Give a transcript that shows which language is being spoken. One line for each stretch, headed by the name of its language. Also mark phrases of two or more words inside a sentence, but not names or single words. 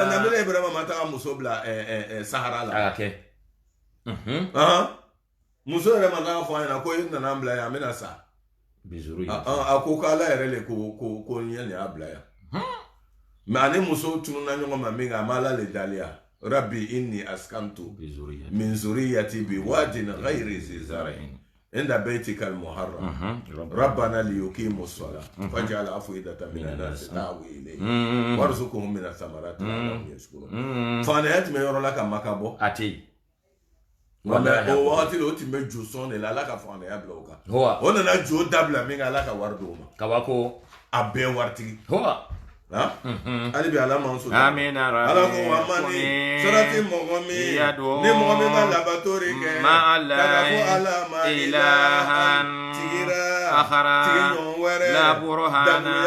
Bambara: nabila ibrahima ma taga muso bila sahara la muso yɛrɛ ma taga fɔ a ɲɛna ko i nana bila yan an bɛna sa a ko k'ala yɛrɛ le ko n ye nin y'a bila yan mais ani muso tununa ɲɔgɔn ma min kan a ma ala le daliya
Arabic: رب إني أسكنت من ذريتي بواد غير ذي زرع عند بيتك المحرم ربنا ليقيموا الصلاة فاجعل أفئدة من الناس تهوي إليهم وارزقهم من الثمرات لعلهم يشكرون
Bambara: fana yatme yɔrɔ la ka makabo ati wala o waati o tun bɛ jo sɔn de la ala ka fanga ya bila o kan o nana jo dabila min ala ka wari d'o ma kabako a bɛɛ waritigi ali bi ala man so amina rabbi ala ko amani sarati mɔgɔ min ni mɔgɔ min b'a labatori kɛ kada ko ala ma ilahan tigira tigi ɲɔgɔn wɛrɛ dabuya